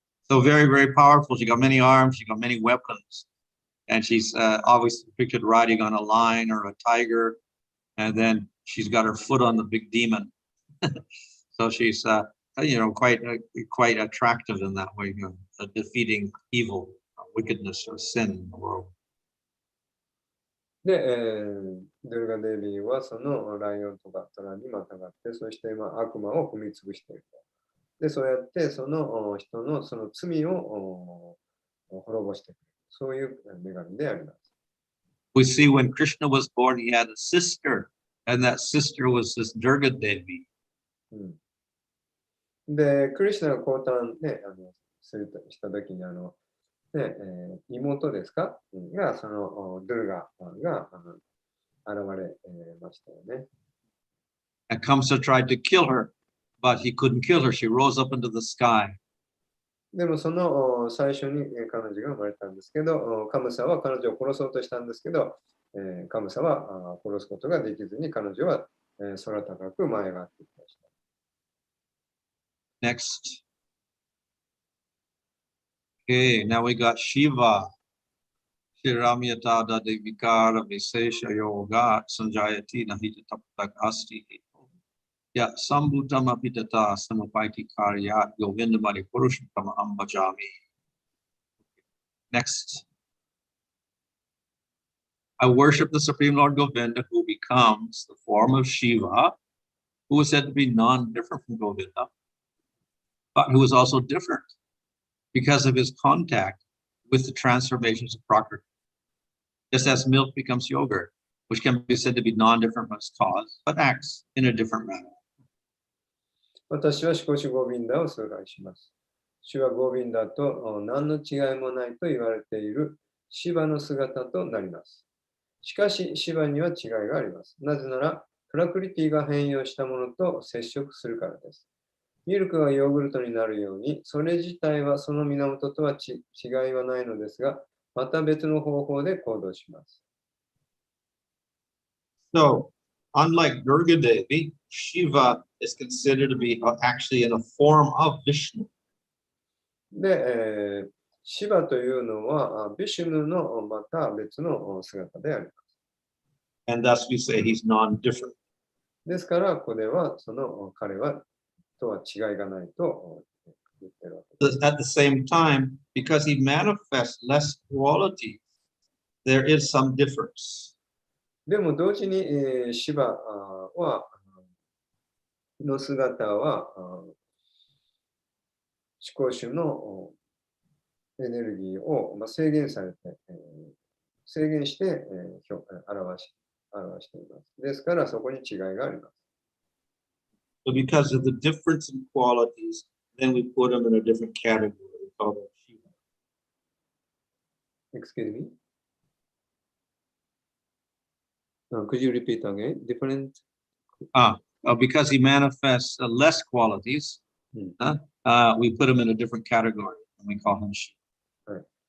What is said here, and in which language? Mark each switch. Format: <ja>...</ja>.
<en>So very, very powerful. She got many arms, she got many weapons. And she's always pictured riding on a lion or a tiger. And then she's got her foot on the big demon. So she's, quite attractive in that way, you know, defeating evil, wickedness, or sin in the world.</en> <ja>で、ドゥルガデビーはそのライオンとかトラにまたがって、そして悪魔を踏み潰していると。で、そうやってその人のその罪を滅ぼしていく。そういう女神であります。</ja> <en>We see when Krishna was born, he had a sister, and that sister was this Durga Devi.</en> <ja>で、クリシュナが降誕ね、したときにね妹ですかが、そのドゥルガが現れましたよね。</ja> <en>And Kamsa tried to kill her, but he couldn't kill her. She rose up into the sky.</en> <ja>でもその最初に彼女が生まれたんですけど、カムサは彼女を殺そうとしたんですけど、カムサは殺すことができずに彼女は空高く舞い上がってきました。</ja> <en>Next. Okay, now we got Shiva.</en> <sa>Shiramyatada Devikara Visesha Yoga Sanjayati Nahita Tapatak Asti. Yeah, Sambhutama Pitata Samapaiti Karya Govindamari Purushottama Ambajami.</sa> <en>Next. I worship the Supreme Lord Govinda, who becomes the form of Shiva, who is said to be non-different from Govinda, but who is also different because of his contact with the transformations of Prakriti. Just as milk becomes yogurt, which can be said to be non-different from its cause, but acts in a different manner.</en> <ja>私はシコシゴビンダを崇拝します。主はゴビンダと何の違いもないと言われているシバの姿となります。しかし、シバには違いがあります。なぜなら、プラクリティが変容したものと接触するからです。ミルクがヨーグルトになるように、それ自体はその源とは違いはないのですが、また別の方法で行動します。</ja> <en>So, unlike Durga Devi, Shiva is considered to be actually in a form of Vishnu.</en> <ja>で、シバというのは、ビシュヌのまた別の姿であります。</ja> <en>And thus we say he's non-different.</en> <ja>ですから、これはその彼はとは違いがないと言ってるわけです。</ja> <en>At the same time, because he manifests less qualities, there is some difference.</en> <ja>でも同時に、シバの姿は思考主のエネルギーを制限されて、制限して、表しています。ですからそこに違いがあります。</ja> <en>So because of the difference in qualities, then we put him in a different category. We call him Shiva. Excuse me? Could you repeat again? Different? Because he manifests less qualities, we put him in a different category and we call him Shiva.</en>